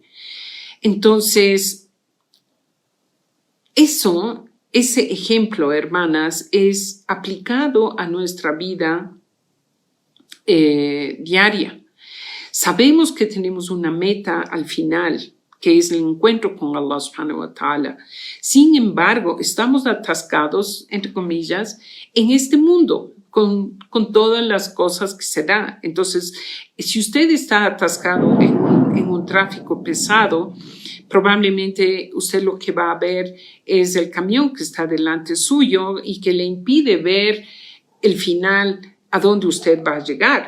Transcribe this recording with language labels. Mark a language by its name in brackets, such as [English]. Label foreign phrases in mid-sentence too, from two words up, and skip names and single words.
[Spanish] Entonces, ese ejemplo, hermanas, es aplicado a nuestra vida diaria. Sabemos que tenemos una meta al final, que es el encuentro con [Arabic] الله سبحانه وتعالى. [Spanish] Sin embargo, estamos atascados, entre comillas, en este mundo, con todas las cosas que se da. Entonces, si usted está atascado en un tráfico pesado, probablemente usted lo que va a ver es el camión que está delante suyo y que le impide ver el final, a dónde usted va a llegar.